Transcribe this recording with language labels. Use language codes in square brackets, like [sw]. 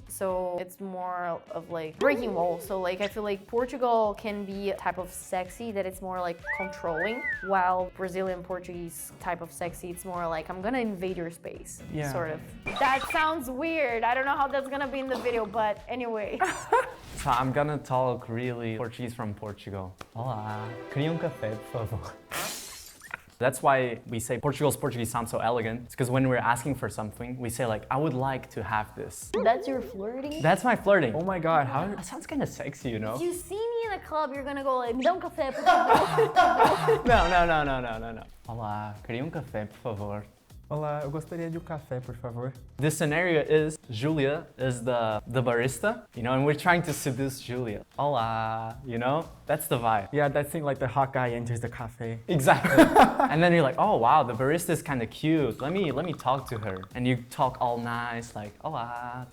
[en] So it's more of like breaking walls. So like, I feel like Portugal can be a type of sexy that it's more like controlling, while Brazilian Portuguese type of sexy, it's more like I'm gonna invade your space, sort of. That sounds weird. I don't know how that's gonna be in the video, but anyway. So I'm gonna talk really Portuguese from Portugal. [pt] Olá, queria café, por favor. [en] That's why we say Portugal's Portuguese sounds so elegant. It's because when we're asking for something, we say like, I would like to have this. That's your flirting? That's my flirting. Oh my God, how? That sounds kind of sexy, you know? If you see me in a club, you're gonna go like, [pt] me dá café, por favor. [en] No. [pt] Olá, queria café, por favor. Olá, eu gostaria de café, por favor. [en] This scenario is Julia is the barista, you know, and we're trying to seduce Julia. Hola, you know? That's the vibe. Yeah, that thing like the hot guy enters the cafe. Exactly. And then you're like, oh wow, the barista is kind of cute. Let me talk to her. And you talk all nice, like, hola.